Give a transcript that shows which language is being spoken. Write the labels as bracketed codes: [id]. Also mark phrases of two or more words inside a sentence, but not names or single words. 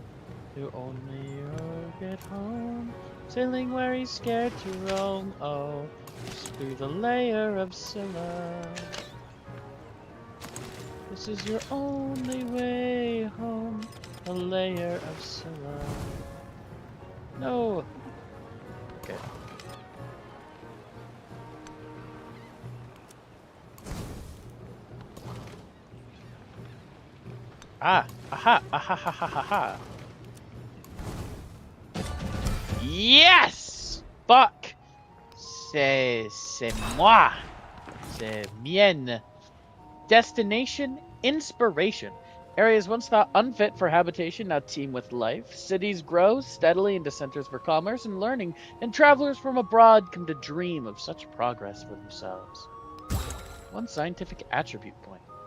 [en] To only get home, sailing where he's scared to roam. Oh, through the layer of Scylla. This is your only way home, the layer of Scylla. No. Okay. Ah, aha, aha, ha, ha, ha, ha. Yes! Fuck! [fr] C'est moi! C'est mienne. [en] Destination, inspiration. Areas once thought unfit for habitation now teem with life. Cities grow steadily into centers for commerce and learning, and travelers from abroad come to dream of such progress for themselves. One scientific attribute point.